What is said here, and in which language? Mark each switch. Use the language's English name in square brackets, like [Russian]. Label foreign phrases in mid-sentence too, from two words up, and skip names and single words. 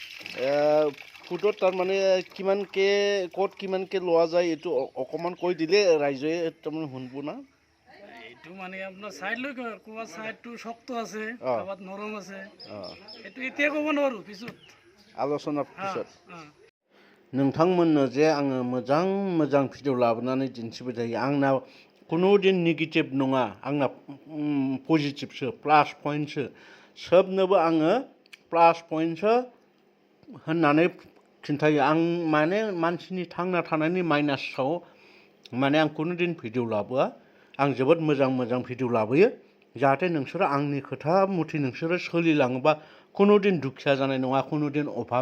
[Assamese] ফুটত তাৰমানে কিমানকে ক'ত কিমানকে লোৱা যায় এইটো অকণমান কৈ দিলে ৰাইজে তাৰমানে শুনব না এইটো মানে আপনার সাইড লই কোৱা সাইডটো শক্ত আছে কাবাত নরম আছে এইটো এতিয়া ক'ব নোৱাৰো পিছত আলোচনাৰ পিছত হ্যাঁ [Bodo] नोंथांमोननो जे आङो मोजां मोजां भिडिअ लाबोनानै दिन्थिबाय थायो आंना कुनु दिन नेगेटिभ नङा आंना [English] positiveso plus pointso [Bodo] सोबनोबो आङो [English] plus pointso [Bodo] होननानै खिन्थायो आं माने मानसिनि थांना थानायनि माइनासाव माने आं कुनु दिन भिडिअ लाबोआ आं जोबोद मोजां मोजां भिडिअ लाबोयो जाहाथे नोंसोरो आंनि खोथा मथे नोंसोरो सोलिलाङोबा कुनु दिन दुखिया जानाय नङा कुनु दिन अभाब